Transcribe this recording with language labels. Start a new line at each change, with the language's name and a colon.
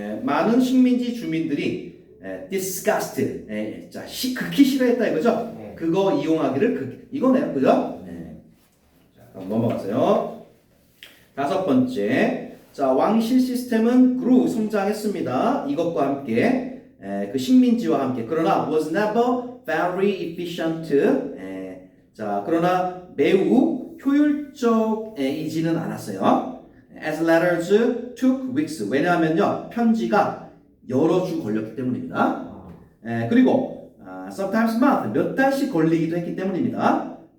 Korean: 많은 식민지 주민들이 disgusted, 자, 극히 싫어했다 이거죠? 그거 이용하기를 이거네요, 그죠? 자, 그럼 넘어가세요. 5번째, 자, 왕실 시스템은 grew 성장했습니다. 이것과 함께 그 식민지와 함께. 그러나
English: was never very efficient.
Korean: 자, 그러나 매우 효율적이지는 않았어요.
English: As letters took weeks.
Korean: 왜냐하면요, 편지가 여러 주 걸렸기 때문입니다. 그리고
English: sometimes month,
Korean: 몇 달씩 걸리기도 했기 때문입니다.